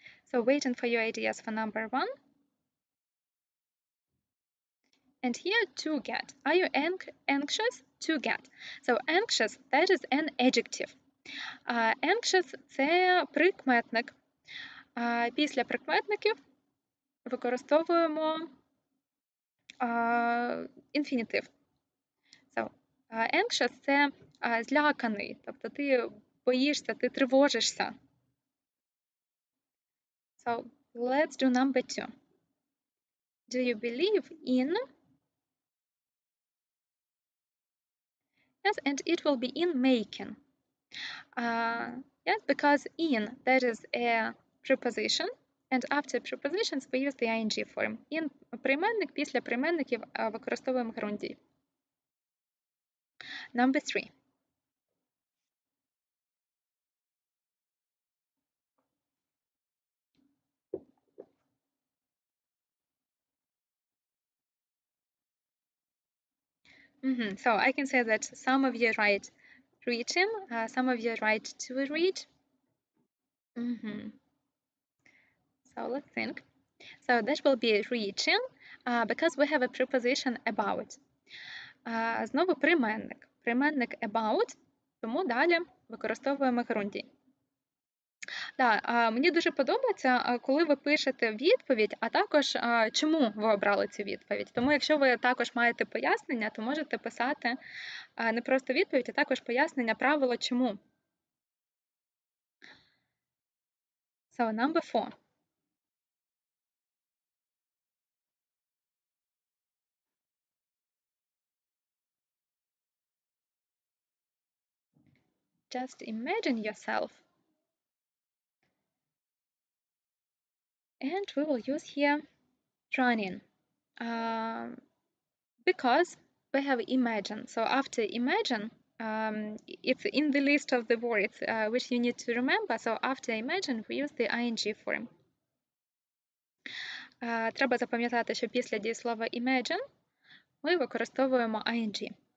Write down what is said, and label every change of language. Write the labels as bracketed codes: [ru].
[en] So waiting for your ideas for number one. And here, to get. Are you anxious? To get. So anxious, that is an adjective. [uk] Anxious – це прикметник. Після прикметників використовуємо інфінітив. So, anxious – це зляканий, тобто ти боїшся, ти тривожишся. [en] So, let's do number two. Do you believe in? Yes, and it will be in making. Yes, because in, that is a preposition, and after prepositions we use the ing form. [uk] In прийменник, після прийменників використовуємо герундій. [en] Number three. So I can say that some of you write reading, some of you write to read. So let's think. So that will be reading, because we have a preposition about. [uk] Знову прийменник. Прийменник about, тому далі використовуємо герундій. Да, мені дуже подобається, коли ви пишете відповідь, а також чому ви обрали цю відповідь. Тому якщо ви також маєте пояснення, то можете писати не просто відповідь, а також пояснення, правило чому. [en] So, number four. Just imagine yourself. And we will use here running. because we have imagine. So after imagine, it's in the list of the words which you need to remember. So after imagine, we use the ing form. [uk] Треба запам'ятати, що після дієслова imagine ми використовуємо ing.